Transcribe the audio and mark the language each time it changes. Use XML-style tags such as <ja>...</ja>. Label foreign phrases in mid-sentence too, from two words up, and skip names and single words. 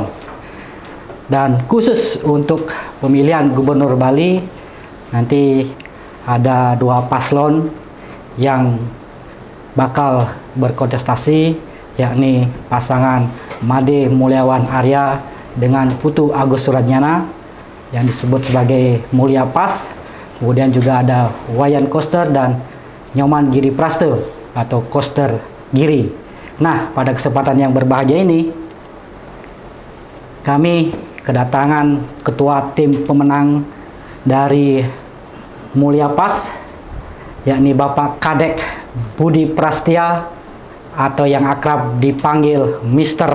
<id>Dan khusus untuk pemilihan Gubernur Bali, nanti ada 2 paslon yang bakal berkontestasi, yakni pasangan Made Mulyawan Arya dengan Putu Agus Suratnyana yang disebut sebagai Mulya Pas. Kemudian juga ada Wayan Koster dan Nyoman Giri Praste atau Koster Giri. Nah, pada kesempatan yang berbahagia ini, kami kedatangan ketua tim pemenang dari Mulya Pas, yakni Bapak Kadek Budi Prastia atau yang akrab dipanggil Mr.</id>